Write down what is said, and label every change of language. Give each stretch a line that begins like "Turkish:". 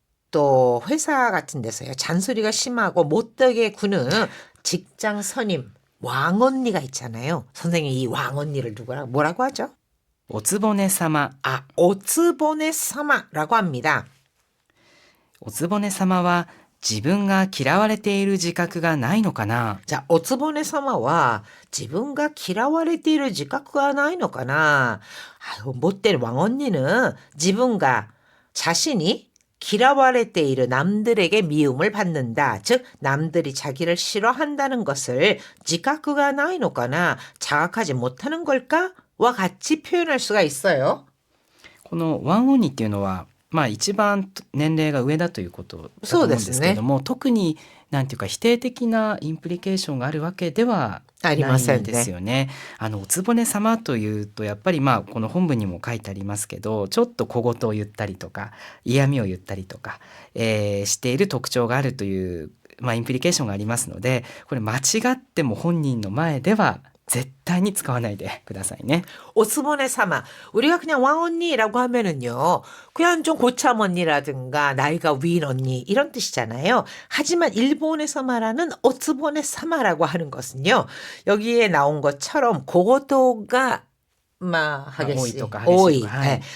Korean: 또 회사 같은 데서요. 잔소리가 심하고 못되게 구는 직장 선임 왕언니가 있잖아요. 선생님이 이 왕언니를 뭐라고 하죠?
Japanese: おつぼね様
Korean: 오츠보네 사마라고 합니다.
Japanese: おつぼね様は自分が嫌われている自覚がないのかな 자, 오츠보네 사마와 自分が嫌われている自覚がないのかな?
Korean: 아유, 못된 왕언니는
Japanese: 自分が
Korean: 자신이 기라와레테이르 남들에게 미움을 받는다. 즉 남들이 자기를 싫어한다는 것을 지각구가 나이노까나 자각하지 못하는 걸까? 와 같이 표현할 수가 있어요.
Japanese: このワンオニっていうのはまあ一番年齢が上だということだと思うんですけれども、特になんていうか否定的なインプリケーションがあるわけではないんですよね。おつぼね様というとやっぱりまあこの本文にも書いてありますけど、ちょっと小言を言ったりとか嫌味を言ったりとか、している特徴があるという、まあ、インプリケーションがありますので、これ間違っても本人の前では絶対に使わないでくださいね.
Korean: 오츠보네 사마. 우리가 그냥 왕언니라고 하면은요. 그냥 좀 고참 언니라든가 나이가 위인 언니 이런 뜻이잖아요. 하지만 일본에서 말하는 오츠보네 사마라고 하는 것은요. 여기에 나온 것처럼 고도가 하겠지. 오이. 네.